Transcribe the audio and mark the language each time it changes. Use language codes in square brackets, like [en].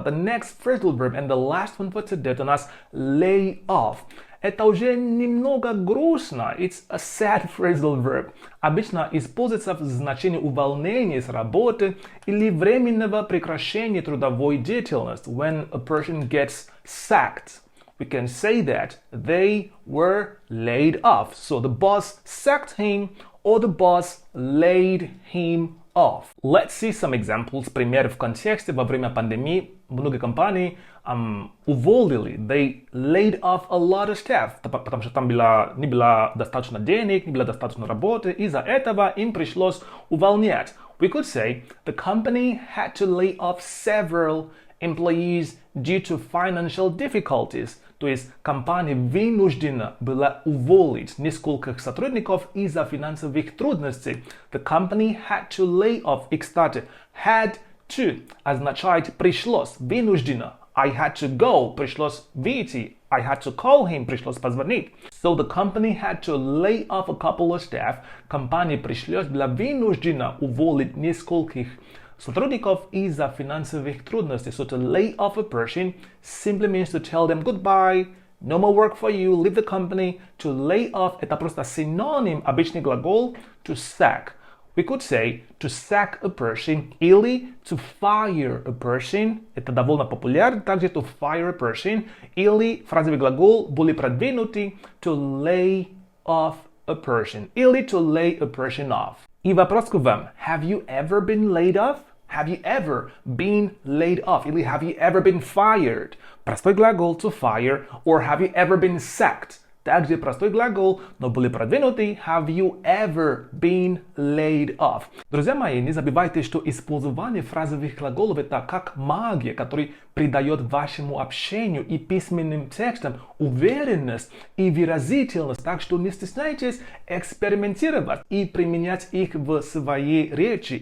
[en] The next phrasal verb and the last one for today [ru] у нас [en] lay off. [ru] Это уже немного грустно. [en] It's a sad phrasal verb. [ru] Обычно используется в значении увольнения с работы или временного прекращения трудовой деятельности. [en] When a person gets sacked, we can say that they were laid off. So the boss sacked him or the boss laid him of. Let's see some examples. [ru] Пример в контексте во время пандемии много компаний уволили. [en] They laid off a lot of staff, [ru] потому что там не было достаточно денег, не было достаточно работы. Из-за этого им пришлось увольнять. [en] We could say the company had to lay off several employees due to financial difficulties. [ru] То есть компания вынуждена была уволить нескольких сотрудников из-за финансовых трудностей. [en] The company had to lay off. [ru] И, кстати, had to означает пришлось, вынуждена. [en] I had to go, [ru] пришлось выйти. [en] I had to call him, [ru] пришлось позвонить. [en] So the company had to lay off a couple of staff. [ru] Компания пришлось была вынуждена уволить нескольких сотрудников из-за финансовых трудностей. [en] So to lay off a person simply means to tell them goodbye, no more work for you, leave the company. [ru] To lay off это просто синоним, обычный глагол to sack. [en] We could say to sack a person или to fire a person. [ru] Это довольно популярно, также to fire a person. Или фразовый глагол более продвинутый to lay off a person. [en] Или to lay a person off. [ru] И вопрос к вам. [en] Have you ever been laid off? Have you ever been laid off? Или have you ever been fired? [ru] Простой глагол to fire. [en] Or have you ever been sacked? [ru] Также простой глагол, но более продвинутый. [en] Have you ever been laid off? [ru] Друзья мои, не забывайте, что использование фразовых глаголов это как магия, которая придает вашему общению и письменным текстам уверенность и выразительность. Так что не стесняйтесь экспериментировать и применять их в своей речи.